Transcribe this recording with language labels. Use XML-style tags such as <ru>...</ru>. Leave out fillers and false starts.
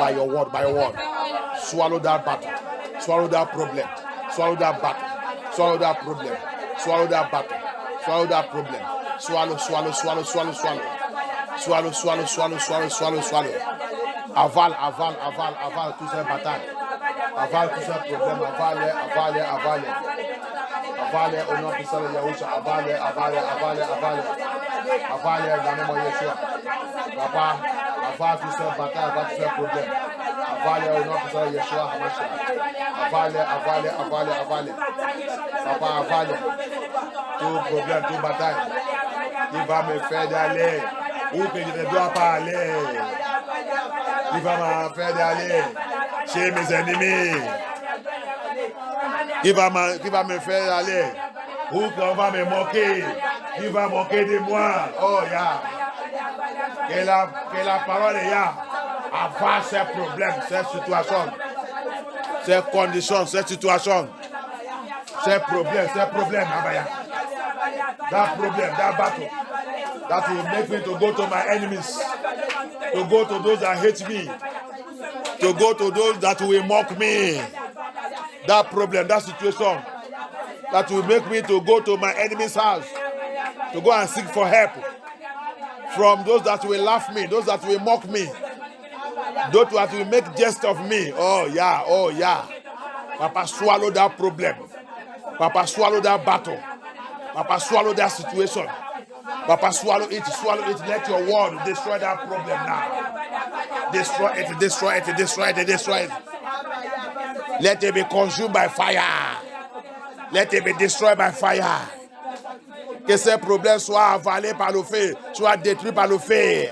<en>by your word, by your word.</en> <fr>parole.</fr> <en>Swallow that battle. Swallow that problem. Swallow that battle. Swallow that problem. Swallow that battle. Swallow that problem. Swallow, swallow, swallow, swallow, swallow. Swallow, swallow, swallow, swallow, swallow, swallow.</en> <fr>Avale, avale, avale, avale tous ces batailles. Avale tous ces problèmes. Avale, avale, avale. Avale au nom puissant de Yahushua. Avale, avale, avale, avale. Avale dans le nom de Yeshua. Papa, avale tous ces batailles, avale tous ces problèmes. Avale au nom puissant de Yeshua HaMashiach. Avale, avale, avale, avale. Papa, avale tout problème, toute bataille qui va me faire d'aller où que je ne dois pas aller. Qui va me faire d'aller chez mes ennemis. Qui va me faire aller où qu'on va me moquer. Qui va moquer de moi. Oh, ya. Que la parole est ya. Avance ces problèmes, ces situations. ces conditions, cette situation, ces problèmes, Abaya.</fr> <en>That problem, that battle, that will make me to go to my enemies, to go to those that hate me, to go to those that will mock me. That problem, that situation, that will make me to go to my enemy's house, to go and seek for help from those that will laugh me, those that will mock me, those that will make jest of me. Oh yeah. Papa, swallow that problem. Papa, swallow that battle. Papa, swallow that situation. Papa, swallow it. Let your word destroy that problem now. Destroy it. Let it be consumed by fire. Let it be destroyed by fire.</en> <fr>Que ces problèmes soient avalés par le feu, soient détruits par le feu.</fr>